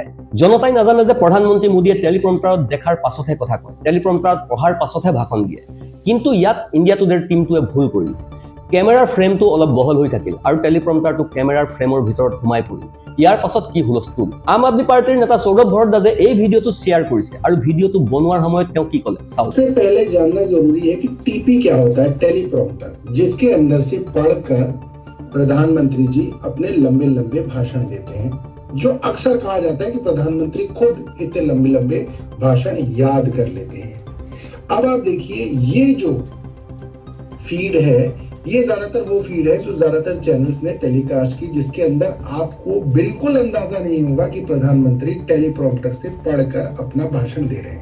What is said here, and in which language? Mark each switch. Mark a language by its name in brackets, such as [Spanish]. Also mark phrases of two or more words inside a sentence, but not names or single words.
[Assamese] জনতাই নাজানে যে প্ৰধানমন্ত্ৰী মোদীয়ে টেলিপ্ৰম্পটাৰত দেখাৰ পাছতহে কথা কয়, টেলিপ্ৰম্পটাৰত পঢ়াৰ পাছতহে ভাষণ দিয়ে। কিন্তু ইয়াত ইণ্ডিয়া টুডেৰ টিমটোৱে ভুল কৰিল। কেমেৰাৰ ফ্ৰেমটো অলপ বহল হৈ থাকিল, আৰু টেলিপ্ৰম্পটাৰটো কেমেৰাৰ ফ্ৰেমৰ ভিতৰত সোমাই পৰিল। ইয়াৰ পাছত কি হুলস্থুল। আম আদমি পাৰ্টিৰ নেতা সৌৰভ ভৰদ্বাজে এই ভিডিঅ'টো শ্বেয়াৰ কৰিছে, আৰু ভিডিঅ'টো বনোৱাৰ সময়ত তেওঁ কি ক'লে চাওক। [Hindi] सबसे पहले जानना जरूरी है कि टीपी क्या होता है, टेलीप्रॉम्प्टर, जिसके अंदर से पढ़कर प्रधानमंत्री जी अपने लंबे लंबे भाषण देते हैं, जो अक्सर कहा जाता है कि प्रधानमंत्री खुद इतने लंबे लंबे भाषण याद कर लेते हैं। अब आप देखिए, ये जो फीड है, ये ज्यादातर वो फीड है जो ज्यादातर चैनल्स ने टेलीकास्ट की, जिसके अंदर आपको बिल्कुल अंदाजा नहीं होगा कि प्रधानमंत्री टेलीप्रॉम्प्टर से पढ़कर अपना भाषण दे रहे हैं।